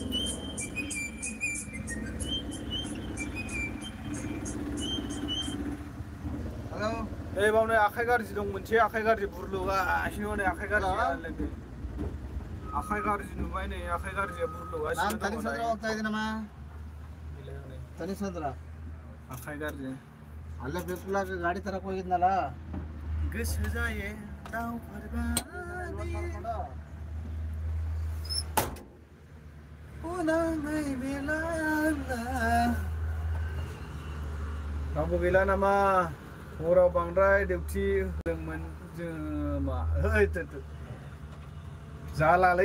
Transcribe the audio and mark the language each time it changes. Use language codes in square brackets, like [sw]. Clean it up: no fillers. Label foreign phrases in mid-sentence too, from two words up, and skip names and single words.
[brx] हेलो ए बावनो आखाइ गाज्रि दं मोनसे आखाइ गाज्रि बुरलुगासिनो नै आखाइ गाज्रि आखाइ गाज्रि नुबाय नै आखाइ गाज्रिया बुरलुगासिनो [kn] ನಾನು ತನಿಸಂದ್ರ ಹೋಗ್ತಾ ಇದ್ದೀನಮ್ಮ ತನಿಸಂದ್ರ [brx] आखाइ गाज्रि [kn] ಅಲ್ಲೇ ಬಿರ್ಪುಲಾಗ ಗಾಡಿ ತರಕ್ ಹೋಗಿದ್ನಲ್ಲ [brx] गोसो जायो दाउफोरबादि उनांनाय बेलांगा रावबो गैला नामा हराव बांद्राय डिउटि होदोंमोन जोङो मा जालालै